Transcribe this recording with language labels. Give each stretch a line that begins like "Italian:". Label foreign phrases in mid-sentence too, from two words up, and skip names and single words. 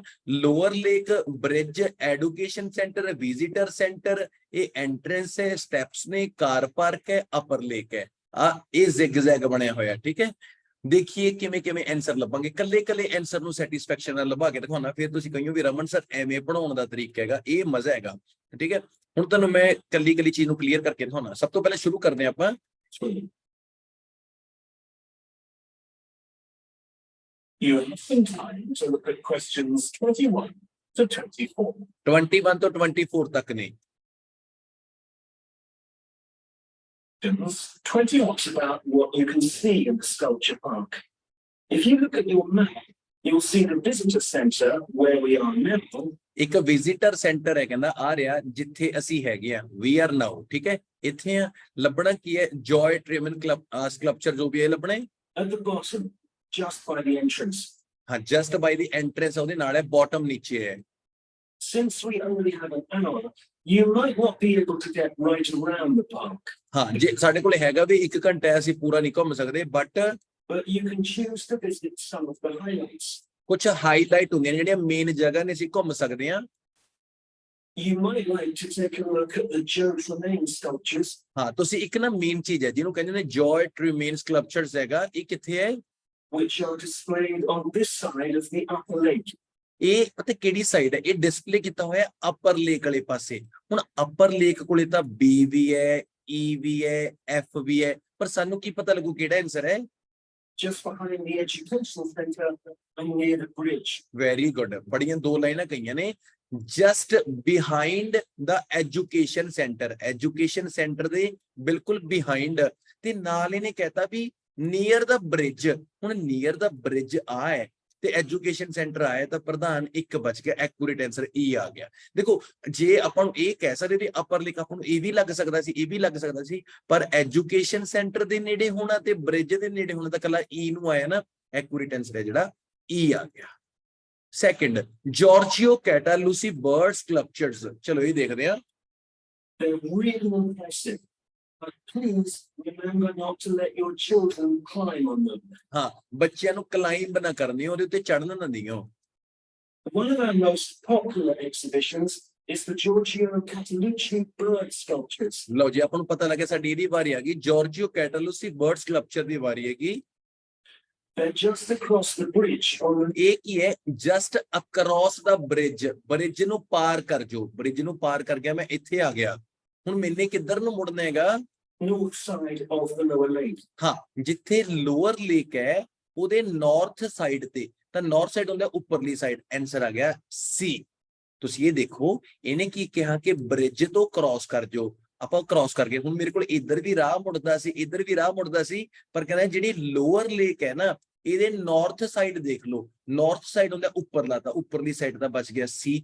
Punjabi: ਲੋਅਰ ਲੇਕ ਬ੍ਰਿਜ, ਐਜੂਕੇਸ਼ਨ ਸੈਂਟਰ, ਵਿਜ਼ਿਟਰ ਸੈਂਟਰ, ਇਹ ਐਂਟਰੈਂਸ ਹੈ, ਸਟੈਪਸ ਨੇ, ਕਾਰ ਪਾਰਕ ਹੈ, ਅਪਰ ਲੇਕ ਹੈ। ਇਹ ਜ਼ਿਗਜ਼ੈਗ ਬਣਿਆ ਹੋਇਆ, ਠੀਕ ਹੈ। ਦੇਖੀਏ ਕਿਵੇਂ ਕਿਵੇਂ ਆਨਸਰ ਲੱਭਾਂਗੇ, ਕੱਲੇ ਆਨਸਰ ਨੂੰ ਸੈਟੀਸਫੈਕਸ਼ਨ ਨਾਲ ਲੱਭਾ ਕੇ ਦਿਖਾਉਣਾ। ਫਿਰ ਤੁਸੀਂ ਕਹੀਓ ਵੀ ਰਮਨ ਸਰ ਐਵੇਂ ਪੜਾਉਣ ਦਾ ਤਰੀਕਾ ਹੈਗਾ, ਇਹ ਮਜ਼ਾ ਹੈਗਾ, ਠੀਕ ਹੈ। ਹੁਣ ਤੁਹਾਨੂੰ ਮੈਂ ਕੱਲੀ ਚੀਜ਼ ਨੂੰ ਕਲੀਅਰ ਕਰਕੇ ਦਿਖਾਉਣਾ। ਸਭ ਤੋਂ ਪਹਿਲਾਂ ਸ਼ੁਰੂ ਕਰਦੇ ਆਪਾਂ।
English: You have some time to look at questions 21 to 24.
Punjabi: 21 ਤੋਂ 24 ਤੱਕ ਨੇ।
English: 21 is about what you can see in the sculpture park. If you look at your map, you'll see the visitor center where we are now.
Punjabi: ਇੱਕ ਵਿਜ਼ਿਟਰ ਸੈਂਟਰ ਹੈ, ਕਹਿੰਦਾ ਆ ਰਿਹਾ ਜਿੱਥੇ ਅਸੀਂ ਹੈਗੇ ਆ,
English: we are now,
Punjabi: ਠੀਕ ਹੈ। ਇੱਥੇ ਆ ਲੱਭਣਾ ਕੀ ਹੈ, ਜੋਏ ਟ੍ਰੈਮਨ ਸਕਲਪਚਰ ਜੋ ਵੀ ਹੈ ਲੱਭਣਾ ਹੈ
English: at the bottom, just by the entrance.
Punjabi: ਹਾਂ,
English: just by the entrance
Punjabi: ਉਹਦੇ ਨਾਲ ਹੈ, ਬਾਟਮ ਨੀਚੇ ਹੈ।
English: Since we only have an hour, you might not be able to get right around the park.
Punjabi: ਹਾਂ, ਜੇ ਸਾਡੇ ਕੋਲ ਹੈਗਾ ਵੀ 1 ਘੰਟਾ, ਅਸੀਂ ਪੂਰਾ ਨਹੀਂ ਘੁੰਮ ਸਕਦੇ,
English: but you can choose to visit some of the highlights.
Punjabi: ਕੁਝ ਹਾਈਲਾਈਟ ਹੁੰਦੀਆਂ ਨੇ ਜਿਹੜੀਆਂ ਮੇਨ ਜਗ੍ਹਾ ਨੇ, ਅਸੀਂ ਘੁੰਮ ਸਕਦੇ ਹਾਂ।
English: You might like to take a look at the Joe Tremaine sculptures.
Punjabi: ਹਾਂ, ਤੁਸੀਂ ਇੱਕ ਨਾ ਮੇਨ ਚੀਜ਼ ਹੈ ਜਿਹਨੂੰ ਕਹਿੰਦੇ ਨੇ ਜੋਏ ਟ੍ਰੈਮਨ ਸਕਲਪਚਰਸ ਹੈਗਾ, ਇਹ ਕਿੱਥੇ ਹੈ?
English: Which are displayed on this side of the upper lake.
Punjabi: ਇਹ ਪਤਾ ਕਿਹੜੀ ਸਾਈਡ ਹੈ? ਇਹ ਡਿਸਪਲੇ ਕੀਤਾ ਹੋਇਆ ਅਪਰ ਲੇਕ ਵਾਲੇ ਪਾਸੇ। ਹੁਣ ਅਪਰ ਲੇਕ ਕੋਲੇ ਤਾਂ B ਵੀ ਹੈ, E ਵੀ ਹੈ, F ਵੀ ਹੈ, ਪਰ ਸਾਨੂੰ ਕੀ ਪਤਾ ਲੱਗੂ ਕਿਹੜਾ ਆਨਸਰ ਹੈ?
English: Just behind the educational center and near the bridge. Very good.
Punjabi: ਬੜੀਆਂ 2 ਲਾਈਨਾਂ ਕਹੀਆਂ ਨੇ,
English: just behind the education center,
Punjabi: ਐਜੂਕੇਸ਼ਨ ਸੈਂਟਰ ਦੇ ਬਿਲਕੁਲ behind, ਤੇ ਨਾਲ ਇਹਨੇ ਕਹਿਤਾ ਵੀ
English: near the bridge।
Punjabi: ਹੁਣ
English: near the bridge
Punjabi: ਆ ਹੈ ਤੇ ਐਜੂਕੇਸ਼ਨ ਸੈਂਟਰ ਆਇਆ, ਤਾਂ ਪ੍ਰਧਾਨ 1 ਬਚ ਗਿਆ,
English: accurate answer
Punjabi: E ਆ ਗਿਆ। ਦੇਖੋ, ਜੇ ਆਪਾਂ ਨੂੰ ਇਹ ਕਹਿ ਸਕਦੇ ਵੀ ਅਪਰ ਲੇਕ, ਆਪਾਂ ਨੂੰ ਇਹ ਵੀ ਲੱਗ ਸਕਦਾ ਸੀ, ਇਹ ਵੀ ਲੱਗ ਸਕਦਾ ਸੀ, ਪਰ ਐਜੂਕੇਸ਼ਨ ਸੈਂਟਰ ਦੇ ਨੇੜੇ ਹੋਣਾ ਤੇ ਬ੍ਰਿਜ ਦੇ ਨੇੜੇ ਹੋਣਾ ਤਾਂ ਕੱਲਾ E ਨੂੰ ਆਇਆ ਨਾ,
English: accurate answer
Punjabi: ਹੈ ਜਿਹੜਾ E ਆ ਗਿਆ। ਸੈਕਿੰਡ, ਜਾਰਜੀਓ ਕੈਟਾਲੂਸੀ ਬਰਡ ਸਕਲਪਚਰਸ, ਚਲੋ ਇਹ ਦੇਖਦੇ ਆ।
English: They're really impressive, but please remember not to let your children climb on them.
Punjabi: ਹਾਂ, ਬੱਚਿਆਂ ਨੂੰ ਕਲਾਈਂਬ ਨਾ ਕਰਨੀ, ਉਹਦੇ ਉੱਤੇ ਚੜ੍ਹਨ ਨਾ ਦਿਓ।
English: One of our most popular exhibitions is the Giorgio Catalucci bird sculptures.
Punjabi: ਲਓ ਜੀ, ਆਪਾਂ ਨੂੰ ਪਤਾ ਲੱਗਿਆ ਸਾਡੀ ਇਹਦੀ ਵਾਰੀ ਆ ਗਈ, ਜਾਰਜੀਓ ਕੈਟਾਲੂਸੀ ਬਰਡ ਸਕਲਪਚਰ ਦੀ ਵਾਰੀ ਹੈਗੀ।
English: They're just across the bridge on the...
Punjabi: ਇਹ ਕੀ ਹੈ?
English: just across the bridge,
Punjabi: ਬ੍ਰਿਜ ਨੂੰ ਪਾਰ ਕਰ ਜੋ, ਬ੍ਰਿਜ ਨੂੰ ਪਾਰ ਕਰ ਗਿਆ, ਮੈਂ ਇੱਥੇ ਆ ਗਿਆ। ਹੁਣ ਮੈਨੇ ਕਿੱਧਰ ਨੂੰ ਮੁੜਨਾ ਹੈਗਾ?
English: north side of the lower lake.
Punjabi: ਹਾਂ, ਜਿੱਥੇ ਲੋਅਰ ਲੇਕ ਹੈ ਉਹਦੇ
English: north side
Punjabi: ਤੇ, ਤਾਂ
English: north side
Punjabi: ਹੁੰਦਾ ਉੱਪਰਲੀ ਸਾਈਡ, ਆਨਸਰ ਆ ਗਿਆ C। ਤੁਸੀਂ ਇਹ ਦੇਖੋ, ਇਹਨੇ ਕੀ ਕਿਹਾ ਕਿ ਬ੍ਰਿਜ ਤੋਂ ਕ੍ਰਾਸ ਕਰ ਜੋ, ਆਪਾਂ ਕ੍ਰਾਸ ਕਰ ਗਏ। ਹੁਣ ਮੇਰੇ ਕੋਲ ਇੱਧਰ ਵੀ ਰਾਹ ਮੁੜਦਾ ਸੀ, ਇੱਧਰ ਵੀ ਰਾਹ ਮੁੜਦਾ ਸੀ, ਪਰ ਕਹਿੰਦਾ ਜਿਹੜੀ ਲੋਅਰ ਲੇਕ ਹੈ ਨਾ, ਇਹਦੇ
English: north side
Punjabi: ਦੇਖ ਲਓ,
English: north side
Punjabi: ਹੁੰਦਾ ਉੱਪਰਲਾ, ਤਾਂ ਉੱਪਰਲੀ ਸਾਈਡ ਦਾ ਬਚ ਗਿਆ C।